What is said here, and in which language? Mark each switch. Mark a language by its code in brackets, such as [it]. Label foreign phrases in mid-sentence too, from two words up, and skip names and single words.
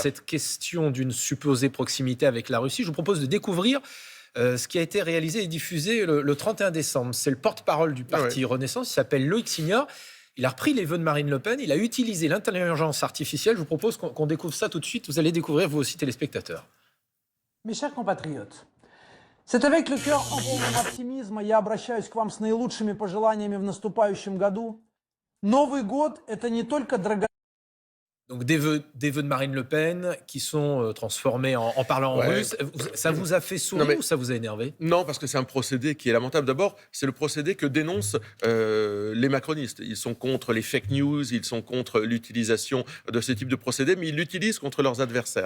[fr] cette question d'une supposée proximité avec la Russie. Je vous propose de découvrir ce qui a été réalisé et diffusé le 31 décembre. C'est le porte-parole du parti Renaissance, il s'appelle Loïc Signor. Il a repris les vœux de Marine Le Pen, il a utilisé l'intelligence artificielle. Je vous propose qu'on découvre ça tout de suite. Vous allez découvrir, vous aussi, téléspectateurs. Mes chers compatriotes, c'est avec le cœur en [ru] полном оптимизма я обращаюсь к вам с наилучшими пожеланиями в наступающем году. Новый год – это не только дорогая... [fr] Donc des vœux de Marine Le Pen qui sont transformés en parlant en russe. Ça vous a fait sourire ou ça vous a énervé? Non, parce que c'est un procédé qui est lamentable. D'abord, c'est le procédé que dénoncent les macronistes. Ils sont contre les [en] fake news, [fr] ils sont contre l'utilisation de ce type de procédé, mais ils l'utilisent contre leurs adversaires.